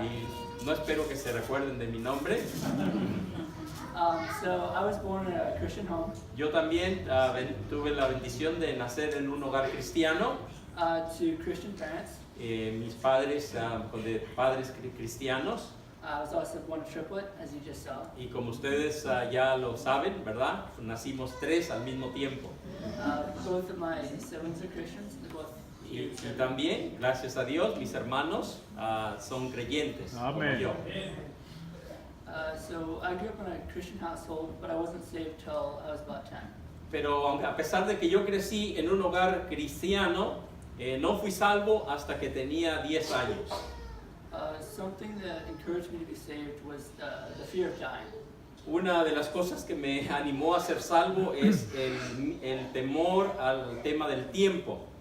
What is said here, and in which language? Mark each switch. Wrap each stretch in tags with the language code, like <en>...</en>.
<es>Y no espero que se recuerden de mi nombre.</es> <en>So I was born in a Christian home</en> <es>Yo también tuve la bendición de nacer en un hogar cristiano.</es> <en>to Christian parents.</en> <es>Mis padres, de padres cristianos.</es> <en>I was also born a triplet, as you just saw.</en> <es>Y como ustedes ya lo saben, ¿verdad? Nacimos 3 al mismo tiempo.</es> <en>Both of my siblings are Christians. They're both</en> <es>Y también, gracias a Dios, mis hermanos son creyentes. Como Amén. yo.</es> <en>So I grew up in a Christian household, but I wasn't saved till I was about 10.</en> <es>pero a pesar de que yo crecí en un hogar cristiano, no fui salvo hasta que tenía 10 años.</es> <en>Something that encouraged me to be saved was the fear of dying.</en> <es>Una de las cosas que me animó a ser salvo es el temor al tema del tiempo.</es>